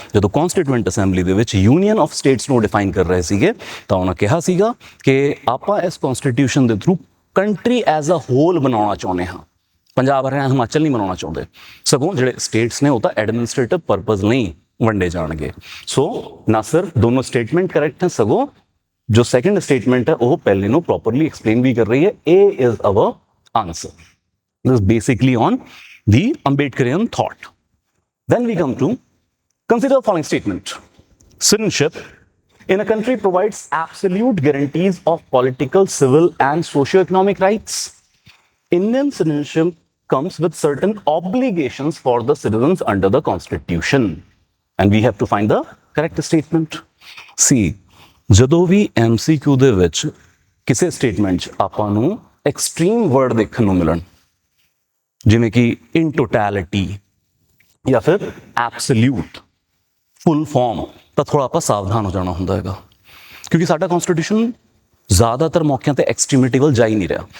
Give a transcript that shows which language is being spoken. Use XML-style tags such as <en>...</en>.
<pa>ਜਦੋਂ constituent assembly ਦੇ ਵਿੱਚ ਯੂਨੀਅਨ ਆਫ ਸਟੇਟਸ ਨੂੰ ਡਿਫਾਈਨ ਕਰ ਰਹੇ ਸੀਗੇ ਤਾਂ ਉਹਨਾਂ ਕਿਹਾ ਸੀਗਾ ਕਿ ਆਪਾਂ ਇਸ ਕਨਸਟੀਟਿਊਸ਼ਨ ਦੇ through country as a whole ਬਣਾਉਣਾ ਚਾਹੁੰਦੇ ਹਾਂ, ਪੰਜਾਬ ਹਰਿਆਣਾ ਹਿਮਾਚਲ ਨਹੀਂ ਬਣਾਉਣਾ ਚਾਹੁੰਦੇ, ਸਗੋਂ ਜਿਹੜੇ ਸਟੇਟਸ ਨੇ ਉਹ ਤਾਂ ਐਡਮਿਨਿਸਟ੍ਰੇਟਿਵ ਪਰਪਸ ਲਈ ਵੰਡੇ ਜਾਣਗੇ। ਸੋ ਨਾ ਸਿਰਫ ਦੋਨੋਂ ਸਟੇਟਮੈਂਟ ਕਰੈਕਟ ਹੈ, ਸਗੋਂ ਜੋ ਸੈਕੰਡ ਸਟੇਟਮੈਂਟ ਹੈ ਉਹ ਪਹਿਲੇ ਨੂੰ ਪ੍ਰੋਪਰਲੀ ਐਕਸਪਲੇਨ ਵੀ ਕਰ ਰਹੀ ਹੈ।</pa> <en>A is our answer. This is basically on the Ambedkarian thought. Then we come to consider the following statement. Citizenship in a country provides absolute guarantees of political, civil, and socio-economic rights. Indian citizenship comes with certain obligations for the citizens under the Constitution. And we have to find the correct statement.</en> <pa>See, ਜਦੋਂ ਵੀ MCQ ਦੇ ਵਿੱਚ ਕਿਸੇ statement 'ਚ ਆਪਾਂ ਨੂੰ extreme word ਦੇਖਣ ਨੂੰ ਮਿਲਣ, ਜਿਵੇਂ ਕਿ ਇਨ ਟੋਟੈਲਿਟੀ ਜਾਂ ਫਿਰ ਐਬਸੋਲਿਊਟ, ਫੁੱਲ ਫਾਰਮ, ਤਾਂ ਥੋੜਾ ਆਪਾਂ ਸਾਵਧਾਨ ਹੋ ਜਾਣਾ ਹੁੰਦਾ ਹੈਗਾ, ਕਿਉਂਕਿ ਸਾਡਾ ਕਨਸਟੀਟਿਊਸ਼ਨ ਜ਼ਿਆਦਾਤਰ ਮੌਕਿਆਂ ਤੇ ਐਕਸਟ੍ਰੀਮਿਟੀ ਵੱਲ ਜਾ ਹੀ ਨਹੀਂ ਰਿਹਾ।</pa>